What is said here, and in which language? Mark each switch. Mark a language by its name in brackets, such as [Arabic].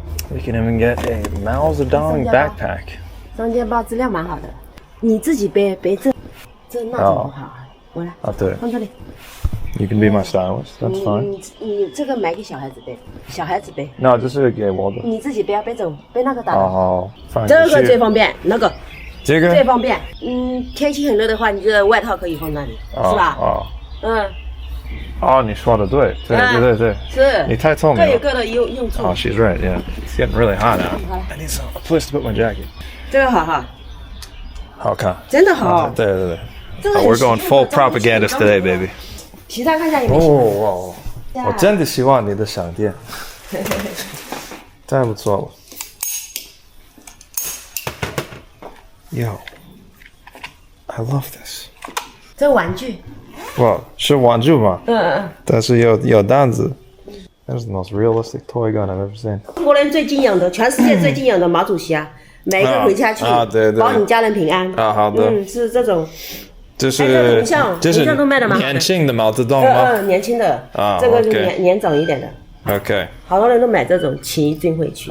[English] We can even get a Mao Zedong backpack. [Chinese] 双肩包质量蛮好的，你自己背这那种不好。我来。对。放这里。 [English] You can be my stylist. That's fine. [Chinese] 你这个买给小孩子背，小孩子背。 No， 这是给我的。你自己不要背走，背那个大的。哦，这个最方便，那个。这个最方便。天气很热的话，你这外套可以放那里，是吧？你说的对。是。你太聪明了。各有各的用处。 [English] She's right. Yeah, it's getting really hot now. I need a place to put my jacket. [Chinese] 这个好哈。好看。真的好。对。 [English] We're going full propagandist today, baby. [Chinese] 其他看一下有没有。我真的喜欢你的商店。太不错了。 [English] Yo, I love this. [Chinese] 这玩具。哇，是玩具吗？但是有弹子。 [English] That is the most realistic toy gun I've ever seen. [Chinese] 中国人最敬仰的，全世界最敬仰的毛主席啊，每一个回家去，对，保你家人平安。好的。是这种。这是铜像都卖的蛮好的。年轻的毛泽东吗？年轻的。这个是年长一点的。 [English] Okay. [Chinese] 好多人都买这种起义军回去。